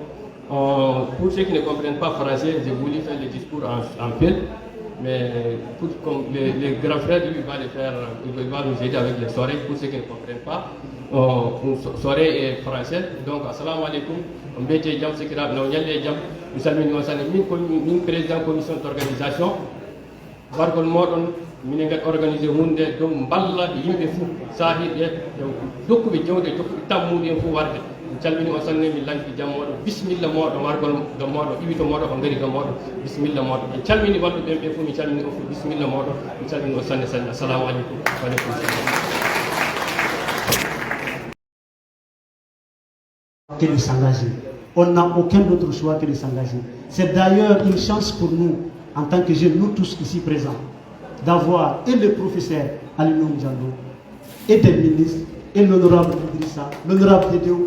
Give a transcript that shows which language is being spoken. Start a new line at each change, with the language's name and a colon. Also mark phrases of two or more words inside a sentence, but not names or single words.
French: Pour ceux qui ne comprennent pas français, j'ai voulu faire le discours en pile, mais comme les grands frères, lui, il va nous aider avec les soirées. Pour ceux qui ne comprennent pas, soirée est français.
Fula: Donc,
Arabic: assalamu alaikum.
French: On va dire
Fula: jam sekira no nyalle jam.
French: Nous saluons min président commission d'organisation.
Fula: Barkol modon min ngat organiser hunde dum balla yimbe fu sahi e dokku be jewde dokku tammude fu warde. Calmini on sanne mi lanki jam moɗo bisimilla moɗo wargol ga moɗo iwito moɗo ko ngari ga moɗo bisimilla moɗo mi calmini walluɓe ɓe fof mi calmini on fof bisimilla moɗo mi calmini on sanne sanne
Arabic: assalamu aleykum wa aleykum
French: que de s'engager. On n'a aucun autre choix que de s'engager. C'est d'ailleurs une chance pour nous, en tant que jeunes, nous tous ici présents, d'avoir et le professeur Alioune Diallo et des ministres et l'honorable Idrissa, l'honorable Dédéo.